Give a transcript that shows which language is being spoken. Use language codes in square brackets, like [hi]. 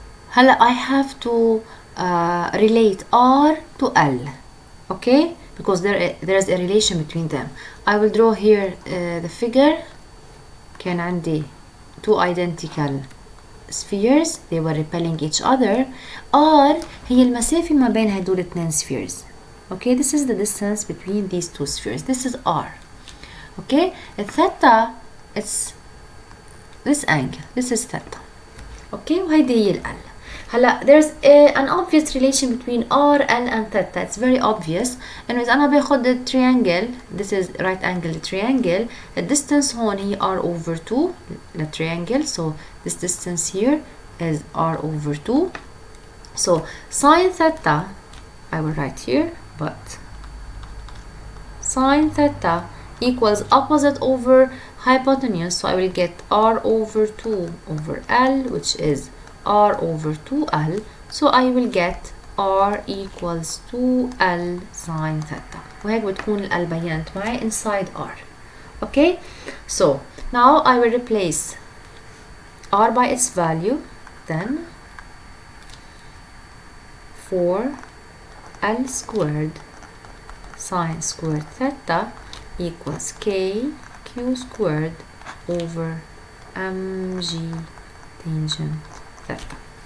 [en] هلا I have to relate r to L, okay, because there is a relation between them. I will draw here the figure. [ar] كان عندي [en] two identical spheres, they were repelling each other. [ar] R هي المسافة ما بين هدول اثنين spheres. [en] Okay, this is the distance between these two spheres. This is R. Okay, theta it's this angle. This is theta. [ar] Okay, وهيدي هي ال. [en] هلا there's an obvious relation between R, L and theta. It's very obvious. Anyways [ar] أنا باخد [en] the triangle. This is right angle triangle. The distance [ar] هون هي [en] R over 2 the triangle. So this distance here is R over 2. So sine theta I will write here, but sine theta equals opposite over hypotenuse. So I will get R over 2 over L, which is R over 2L. So I will get R equals 2L sine theta. [ar] وهيك بتكون ال بينت معي inside R. [en] Okay, so now I will replace R by its value. Then 4L squared sine squared theta equals K Q squared over mg tangent theta.